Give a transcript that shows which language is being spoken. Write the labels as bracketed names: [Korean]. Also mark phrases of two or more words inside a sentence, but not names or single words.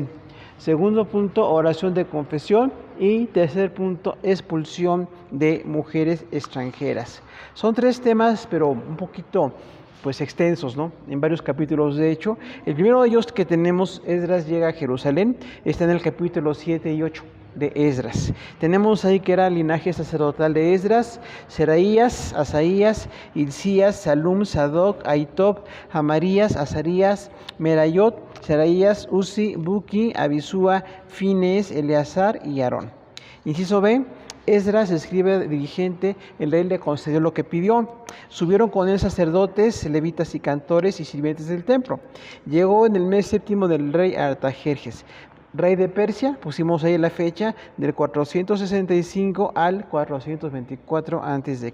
[Spanish] Segundo punto, oración de confesión. Y tercer punto, expulsión de mujeres extranjeras. Son 3 temas, pero un poquito pues extensos, ¿no? En varios capítulos, de hecho. El primero de ellos que tenemos, Esdras llega a Jerusalén, está en el capítulo 7 y 8 de Esdras. Tenemos ahí que era el linaje sacerdotal de Esdras: Seraías, Asaías, Hilcías, Salum, Sadoc, Ahitob, Amarías, Azarías, Merayot, Seraías, Uzi, Buki, Abisúa, Fines, Eleazar y Aarón. Inciso B, Esdras escribe dirigente, el rey le concedió lo que pidió. Subieron con él sacerdotes, levitas y cantores y sirvientes del templo. Llegó en el mes séptimo del rey Artajerjes, rey de Persia, pusimos ahí la fecha, del 465 al 424 a.C.